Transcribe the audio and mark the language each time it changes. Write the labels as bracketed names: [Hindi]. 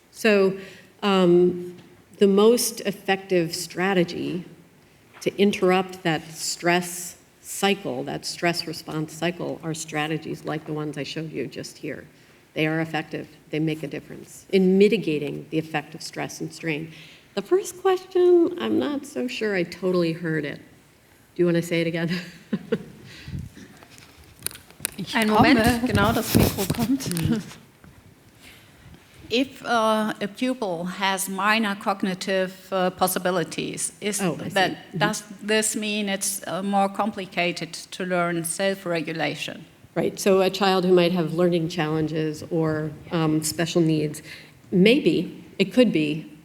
[English] So the most effective strategy to interrupt that stress cycle, that stress response cycle, are strategies like the ones I showed you just here. They are effective. They make a difference in mitigating the effect of stress and strain. The first question, I'm not so sure I totally heard it. Do you want to say it again? [German] Einen Moment, genau, das Mikro kommt. [English] If a pupil has minor cognitive possibilities, does this mean it's more complicated to learn self-regulation? Right, so a child who might have learning challenges or special needs, maybe, it could be.